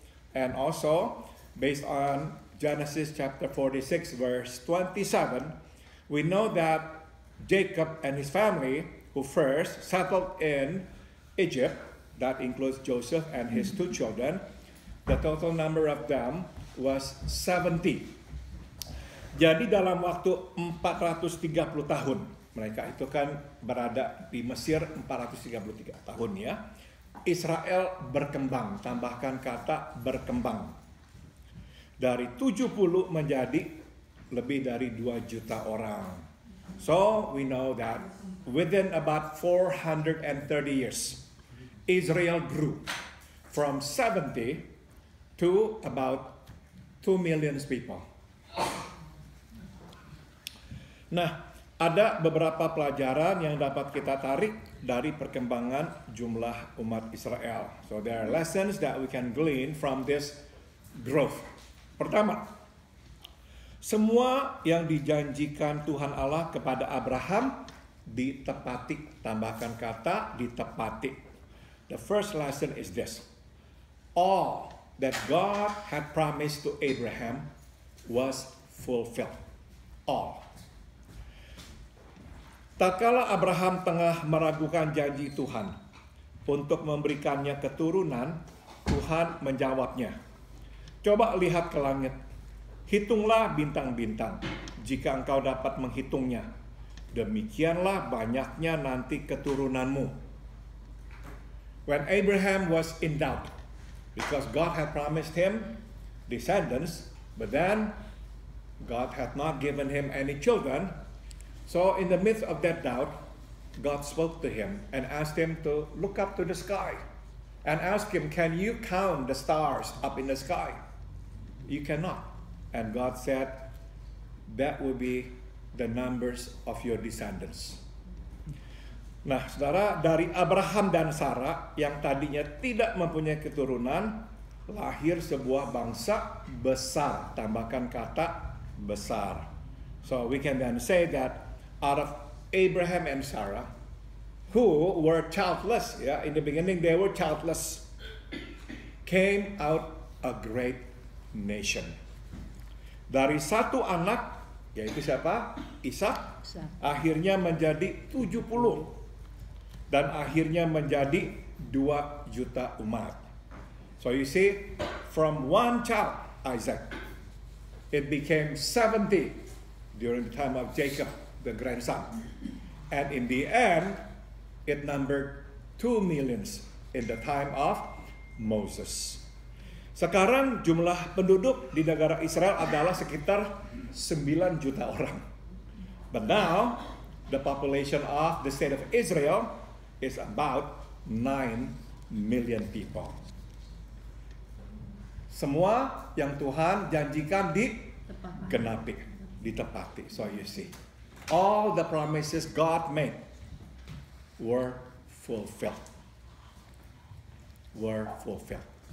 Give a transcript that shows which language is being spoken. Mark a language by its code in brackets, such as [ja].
[en] And also, based on Genesis chapter 46 verse 27, we know that Jacob and his family, who first settled in Egypt, that includes Joseph and his 2 children, the total number of them was 70. [id] Jadi dalam waktu 430 tahun, mereka itu kan berada di Mesir 433 tahun ya. Israel berkembang, tambahkan kata berkembang. Dari 70 menjadi lebih dari 2 juta orang. [en] So we know that within about 430 years, Israel grew from 70 to about 2 million people. [id] Nah, ada beberapa pelajaran yang dapat kita tarik dari perkembangan jumlah umat Israel. [en] So there are lessons that we can glean from this growth. [id] Pertama, semua yang dijanjikan Tuhan Allah kepada Abraham ditepati. Tambahkan kata ditepati. [en] The first lesson is this. All that God had promised to Abraham was fulfilled. All. [id] Tatkala Abraham tengah meragukan janji Tuhan untuk memberikannya keturunan, Tuhan menjawabnya. Coba lihat ke langit. Hitunglah bintang-bintang jika engkau dapat menghitungnya. Demikianlah banyaknya nanti keturunanmu. [en] When Abraham was in doubt, because God had promised him descendants, but then God had not given him any children. So in the midst of that doubt, God spoke to him and asked him to look up to the sky and ask him, can you count the stars up in the sky? You cannot. And God said, that will be the numbers of your descendants. [id] Nah, saudara, dari Abraham dan Sarah yang tadinya tidak mempunyai keturunan, lahir sebuah bangsa besar. Tambahkan kata besar. [en] So we can then say that out of Abraham and Sarah, who were childless, in the beginning they were childless, came out a great nation. [id] Dari satu anak, yaitu siapa? Ishak, akhirnya menjadi 70. Dan akhirnya menjadi 2 juta umat. [en] So you see, from one child, Isaac, it became 70 during the time of Jacob, the grandson. And in the end, it numbered 2 millions in the time of Moses. [id] Sekarang jumlah penduduk di negara Israel adalah sekitar 9 juta orang. [en] But now, the population of the state of Israel is about 9 million people. [id] Semua yang Tuhan janjikan digenapi, ditepati. [en] So you see, all the promises God made were fulfilled. Were fulfilled.